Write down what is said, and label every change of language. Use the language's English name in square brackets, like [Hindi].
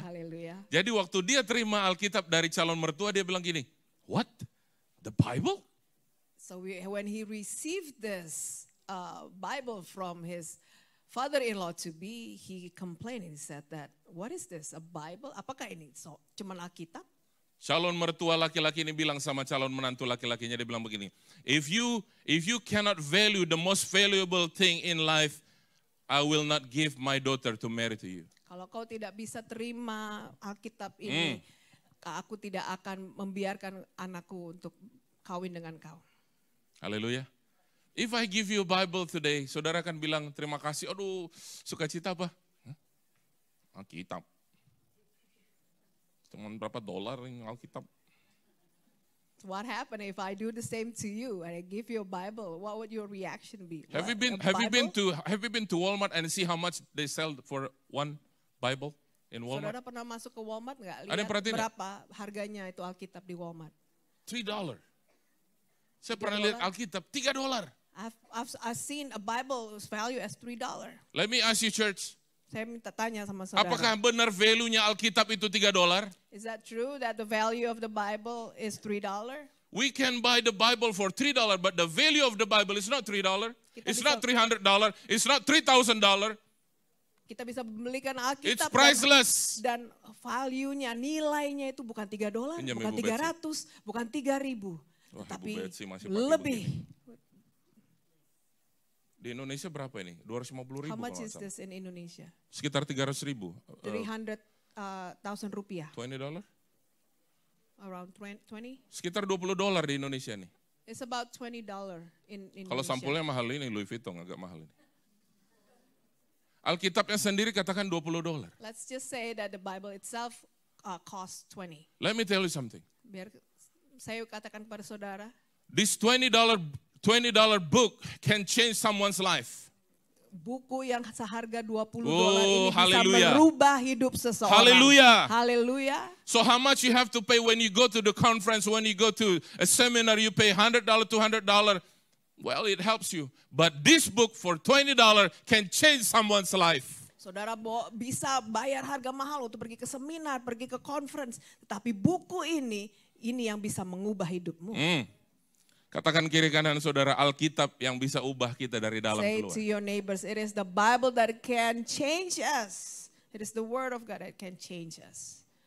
[Indonesian] Haleluya. Jadi waktu dia terima Alkitab dari calon mertua, dia bilang gini, [English] what? The Bible? So when he received this Bible from his father-in-law to be, he complained. He said that, what is this? A Bible? [Indonesian] Apakah ini cuma Alkitab? Calon mertua laki-laki ini bilang sama calon menantu laki-lakinya, dia bilang begini, [English] if you cannot value the most valuable thing in life, I will not give my daughter to marry to you. [Indonesian] Kalau kau tidak bisa terima Alkitab ini, aku tidak akan membiarkan anakku untuk kawin dengan kau. [English] Haleluya. If I give you a Bible today, [Indonesian] saudara akan bilang terima kasih. Aduh, sukacita apa? Alkitab. Cuma berapa dolar ini Alkitab? [English] What happened if I do the same to you and I give you a Bible? What would your reaction be? Have you been to Walmart and see how much they sell for one Bible in Walmart? [Indonesian] Saudara pernah masuk ke Walmart nggak? Lihat berapa harganya itu Alkitab di Walmart? $3. Saya pernah lihat Alkitab $3. [English] I've seen a Bible's value as $3. Let me ask you, church. [Indonesian] Saya minta tanya sama saudara. Apakah benar value-nya Alkitab itu $3? [English] Is that true that the value of the Bible is $3? We can buy the Bible for $3, but the value of the Bible is not $3. It's not $300. It's not $3,000. [Indonesian] Kita bisa membelikan Alkitab. [English] It's priceless. [Indonesian] Dan value-nya, nilainya itu bukan $3, bukan 300, bukan 3.000, tapi lebih. Di Indonesia berapa ini? 250.000. [English] How much is this in Indonesia? [Indonesian] Sekitar 300.000. [English] 300,000 rupiah. $20? Around 20? [Indonesian] Sekitar $20 di Indonesia nih. [English] It's about $20 in Indonesia. [Indonesian] Kalau sampulnya mahal ini, Louis Vuitton agak mahal ini. Alkitabnya sendiri katakan $20. [English] Let's just say that the Bible itself costs 20. Let me tell you something. [Indonesian] Biar saya katakan kepada saudara. [English] This $20 book can change someone's life. [Indonesian] Buku yang seharga $20 ini bisa hallelujah. merubah hidup seseorang. Hallelujah. Hallelujah. [English] So how much you have to pay when you go to the conference, when you go to a seminar, you pay $100, $200. Well, it helps you. But this book for $20 can change someone's life. [Indonesian] Saudara bisa bayar harga mahal untuk pergi ke seminar, pergi ke conference. Tetapi buku ini yang bisa mengubah hidupmu. Katakan kiri kanan saudara, Alkitab yang bisa ubah kita dari dalam keluar. [English] Say to your neighbors, it is the Bible that can change us. It is the Word of God that can change us.